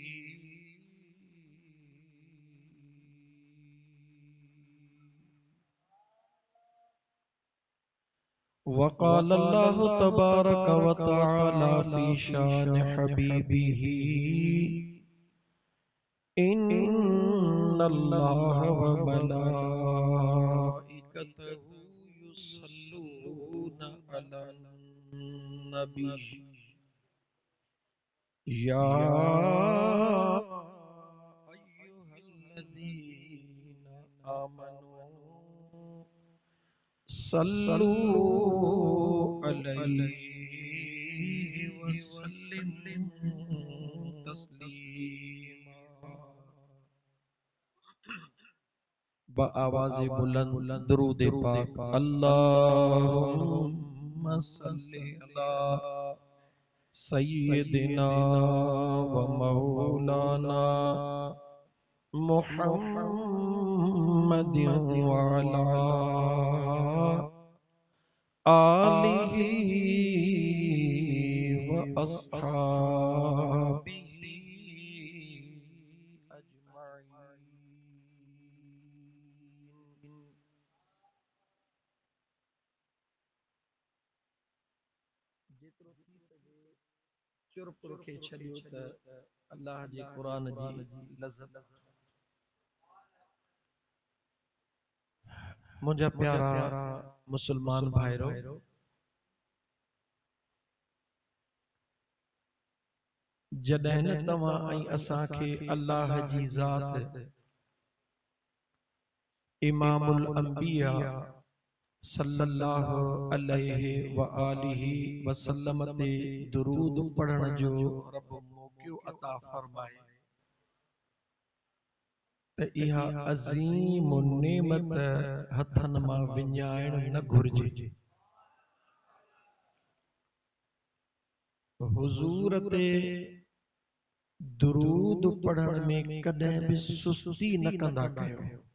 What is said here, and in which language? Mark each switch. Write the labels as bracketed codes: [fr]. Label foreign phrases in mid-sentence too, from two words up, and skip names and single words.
[ar] وقال الله تبارك وتعالى في شأن حبيبه إن الله وملائكته يصلون على النبي يا أيها الذين آمنوا صلوا عليه وسلموا تسليما. [ur] باآوازِ بلند درود پاک. [ar] اللهم صل على سيدنا ومولانا محمد وعلى آله وأصحابه أجمعين. [sd] जेतिरो थी सघे चुप रखे छॾियो त अल्लाह जे क़ुरान जी लज़त। मुझा प्यारा मुसलमान भाइरो, जॾहिं न तव्हां ऐं असांखे अल्लाह जी ज़ात [ar] إمام الأنبياء صلى الله عليه وآله وسلم [sd] ते दुरूद पढ़ण जो रब मौक़ियो अता फरमाए त इहा अज़ीम नेमत हथन मां विञाइण न घुर्जे। हुजूर ते दुरूद पढ़ण में कॾहिं बि सुस्ती न कंदा कयो।